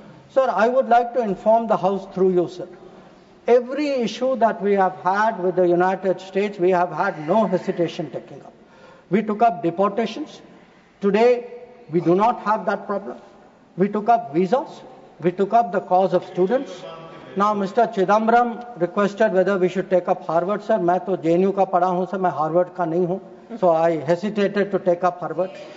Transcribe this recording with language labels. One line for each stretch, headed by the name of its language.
English: Sir, I would like to inform the House through you, sir. Every issue that we have had with the United States, we have had no hesitation taking up. We took up deportations. Today, we do not have that problem. We took up visas. We took up the cause of students. Now, Mr. Chidambaram requested whether we should take up Harvard, sir.
Hindi: मैं तो JNU का पढ़ा हूँ, sir. मैं Harvard का नहीं हूँ.
English: So I hesitated to take up Harvard.